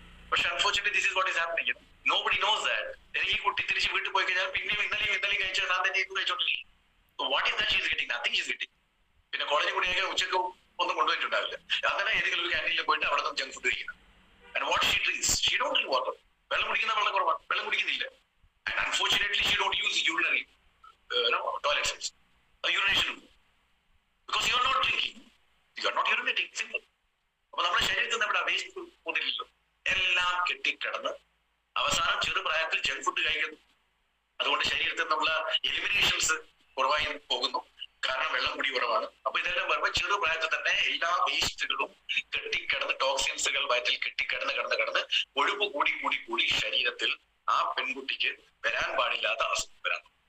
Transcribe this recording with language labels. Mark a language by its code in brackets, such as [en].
[en] പക്ഷെ unfortunately this is what is happening. Nobody knows that. [ml] ഈ കുട്ടി തിരിച്ച് വീട്ടിൽ പോയി കഴിഞ്ഞാൽ പിന്നെയും ഇന്നലെയും കഴിച്ചാൽ താൻ തന്നെ കഴിച്ചോണ്ടിരിക്കും. [en] What is that she is getting? Nothing she is getting. [ml] പിന്നെ കോളേജിൽ കൂടിയൊക്കെ ഉച്ചക്ക് ഒന്നും കൊണ്ടുപോയിട്ടുണ്ടാവില്ല. അങ്ങനെ ഏതെങ്കിലും ഒരു ക്യാൻറ്റീനിൽ പോയിട്ട് അവിടെ നിന്ന് ജങ്ക് ഫുഡ് കഴിക്കണം. [en] And what she drinks? She don't drink water. [ml] വെള്ളം കുടിക്കുന്ന വളരെ കുറവാണ്, വെള്ളം കുടിക്കുന്നില്ല. [en] And unfortunately she don't use urinary toilets, urination, because you are not drinking, you are not urinating. Simple. [ml] അപ്പൊ നമ്മുടെ ശരീരത്തിൽ നമ്മുടെ വേസ്റ്റ് പോകുന്നില്ലല്ലോ, എല്ലാം കെട്ടിക്കിടന്ന് അവസാനം ചെറുപ്രായത്തിൽ ജങ്ക് ഫുഡ് കഴിക്കുന്നു. അതുകൊണ്ട് ശരീരത്തിൽ നിന്നുള്ള എലിമിനേഷൻസ് കുറവായി പോകുന്നു, കാരണം വെള്ളം കൂടി കുറവാണ്. അപ്പൊ ഇതെല്ലാം വരുമ്പോൾ ചെറുപ്രായത്തിൽ തന്നെ എല്ലാ വേസ്റ്റുകളും കെട്ടിക്കിടന്ന് ടോക്സിൻസുകൾ വയറ്റിൽ കെട്ടിക്കിടന്ന് കൊഴുപ്പ് കൂടി ശരീരത്തിൽ ആ പെൺകുട്ടിക്ക് വരാൻ പാടില്ലാത്ത അസുഖം വരാൻ.